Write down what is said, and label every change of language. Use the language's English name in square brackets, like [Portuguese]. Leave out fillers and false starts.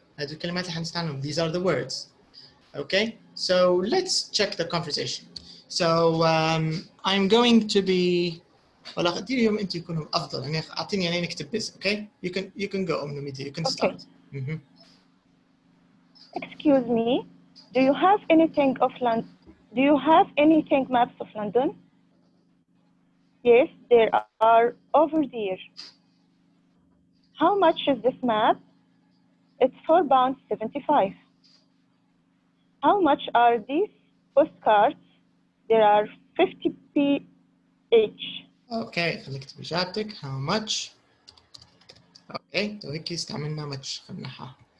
[Arabic] هذه الكلمات اللي حنستعملهم. [English] These are the words. Okay, so let's check the conversation. So I'm going to be. [Arabic] ولا خليهم انتوا يكونوا افضل. يعني اعطيني يعني نكتب بس. [English] Okay, you can go on the media. You can start. Excuse me, do you have anything of London? Do you have anything maps of London? Yes, there are over there. How much is this map? It's £4.75. How much are these postcards? There are 50p each. [Arabic] Okay, خليك نكتب إجابتك. [English] How much? [Arabic] Okay, تو هيك استعملنا much خلناها.